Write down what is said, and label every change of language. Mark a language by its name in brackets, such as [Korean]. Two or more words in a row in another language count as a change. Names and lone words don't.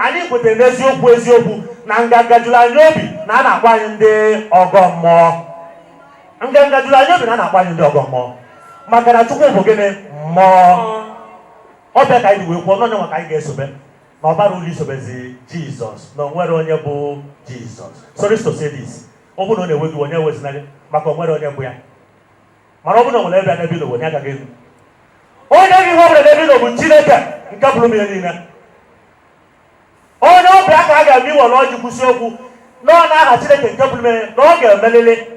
[Igbo] Anyị kwetere n'eziokwu, eziokwu, na nganga juru anyị obi na a na-akpọ anyị ndị ọgọ mmụọ. Nganga juru anyị obi na a na-akpọ anyị ndị ọgọ mmụọ. Maka na Chukwu bụ gịnị? Mmụọ. Ọ bịa ka anyị wee kwuo, n'onye nwa ka anyị ga-esobe. Na ọ bara uru isobezi Jizọs, na o nwere onye bụ Jizọs. [English] Sorry to say this. [Igbo] Ọ bụrụ na ọ na-ewe gị, onye ewezina gị, maka o nwere onye bụ ya. Mana ọ bụrụ na o nwere ebe a n'ebe ị nọ, onye agaghị elu. Onye gị ihe ọ bụla n'ebe ị nọ bụ Chineke nke pụrụ m ihe niile. Onye ọ bịa ka a ga-eme iwe na ọjị kwụsị okwu, na ọ na-aha Chineke nke pụrụ m ihe, na ọ ga-emelili.